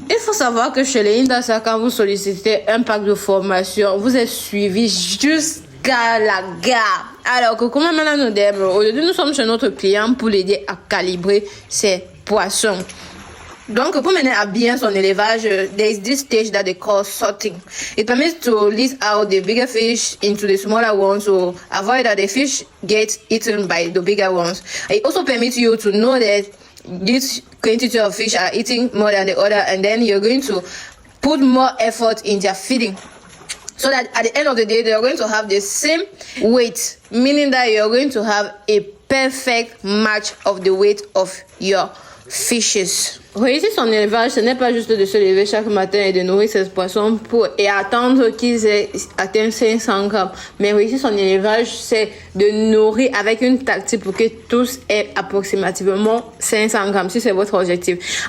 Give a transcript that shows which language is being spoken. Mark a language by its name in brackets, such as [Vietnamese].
[French] Il faut savoir que chez les Indasa, quand vous sollicitez un pack de formation, vous êtes suivi jusqu'à la gare. Alors que comme maintenant nous disons, aujourd'hui nous sommes chez notre client pour l'aider à calibrer ses poissons. Donc, pour mener à bien son élevage, [English] there is this stage that they call sorting. It permits to list out the bigger fish into the smaller ones to avoid that the fish get eaten by the bigger ones. It also permits you to know that this quantity of fish are eating more than the other, and then you're going to put more effort in their feeding. So that at the end of the day, they're going to have the same weight, meaning that you're going to have a perfect match of the weight of your fishes. [French] Réussir son élevage, ce n'est pas juste de se lever chaque matin et de nourrir ses poissons et attendre qu'ils aient atteint 500 grammes. Mais réussir son élevage, c'est de nourrir avec une tactique pour que tous aient approximativement 500 grammes, si c'est votre objectif.